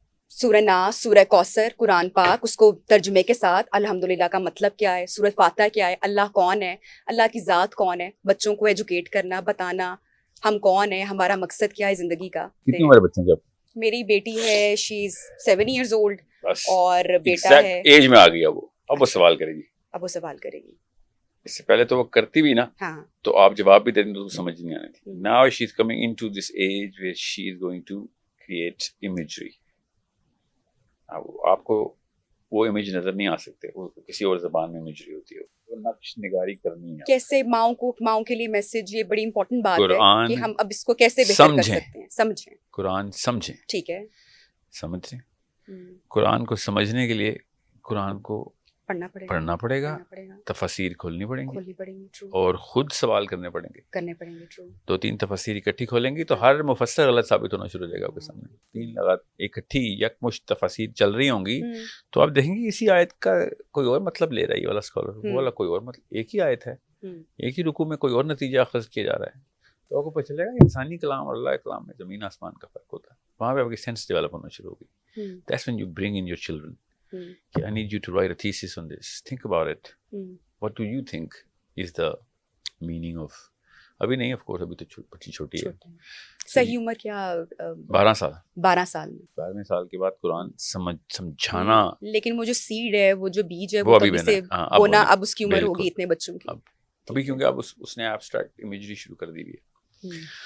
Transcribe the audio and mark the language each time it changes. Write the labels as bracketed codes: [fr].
[ur] سورہ ناس, سورہ کوثر, قرآن پاک, اس کو ترجمے کے ساتھ الحمدللہ کا مطلب کیا ہے, سورہ فاتحہ کیا ہے, اللہ کون ہے, اللہ کی ذات کون ہے, بچوں کو ایجوکیٹ کرنا, بتانا ہم کون ہیں, ہمارا مقصد کیا ہے زندگی کا. کتنی عمر ہے بچوں کی آپ؟ میری بیٹی ہے, [en] she is 7 years old, [ur] اور بیٹا ہے. ایج میں آ گیا وہ, اب وہ سوال کرے گی. اب وہ سوال کرے گی. اس سے پہلے تو وہ کرتی بھی نا, ہاں, تو آپ جواب بھی دیتے تو سمجھ نہیں آنے تھی. [en] Now she is coming into this age where she is going to create imagery. [ur] آپ کو وہ امیج نظر نہیں آ سکتے, وہ کسی اور زبان میں امیجری ہوتی ہے, وہ نقش نگاری کرنی ہے. کیسے ماؤں کے لیے میسج, یہ بڑی امپورٹنٹ بات ہے کہ ہم اب اس کو کیسے بہتر کر سکتے ہیں. سمجھیں, قرآن سمجھیں. ٹھیک ہے, سمجھیں. قرآن کو سمجھنے کے لیے قرآن کو پڑھنا پڑے گا, تفاسیر کھولنی پڑیں گی, اور خود سوال کرنے پڑیں گے. 2-3 تفاسیر اکٹھی کھولیں گی تو ہر مفسر غلط ثابت ہونا شروع ہو جائے گا آپ کے سامنے. 3 لگات اکٹھی یکمشت تفاسیر چل رہی ہوں گی تو آپ دیکھیں گے اسی آیت کا کوئی اور مطلب لے رہا ہے یہ والا اسکالر, وہ والا کوئی اور مطلب. ایک ہی آیت ہے, ایک ہی رکوع میں کوئی اور نتیجہ اخذ کیا جا رہا ہے. تو آپ کو پتہ چلے گا انسانی کلام اور اللہ کلام میں زمین آسمان کا فرق ہوتا ہے. وہاں پہ آپ کی سینس ڈیولپ ہونا شروع ہوگی. [en] That's when you bring in your children. I need you to write a thesis on this. Think about it. What do you think is the meaning of? [ur] ابھی نہیں, [en] of course, [ur] ابھی تو بچی چھوٹی ہے. صحیح عمر کیا؟ 12 سال. 12 سال میں 12ویں سال کے بعد قرآن سمجھانا. لیکن وہ جو سیڈ ہے, وہ جو بیج ہے, وہ ابھی سے ہونا, اب اس کی عمر ہوگی اتنے بچوں کی. ابھی کیونکہ اب اس نے ایبسٹریکٹ امیجری شروع کر دی ہوئی ہے.